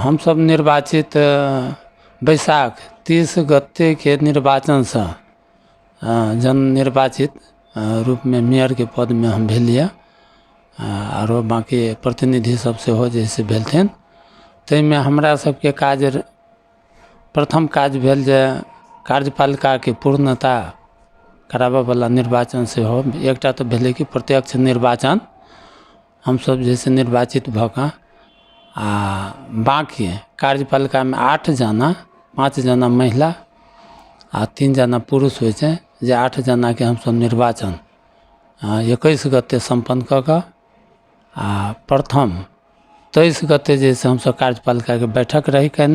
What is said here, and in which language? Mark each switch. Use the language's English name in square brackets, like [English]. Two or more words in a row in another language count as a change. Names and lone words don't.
[Maithili] हम सब निर्वाचित बैसाख 30 गते के निर्वाचन से जन निर्वाचित रूप में मेयर के पद में हम भेलिए और बाकी प्रतिनिधि सब से हो जैसे भेलथिन। तै में हमरा सबके काज प्रथम काज भेल जे कार्यपालिका के पूर्णता कराबे वाला निर्वाचन से हो। एकटा तो भेले कि प्रत्यक्ष निर्वाचन हम सब जैसे निर्वाचित भऽ आ बाकी कार्यपालिका में 8 जना 5 जना महिला आ 3 जना पुरुष होइ छै जे 8 जना के हम सब निर्वाचन 21 गते संपन्न कऽ आ प्रथम 23 गते जैसे हम सब कार्यपालिका के बैठक रही केने।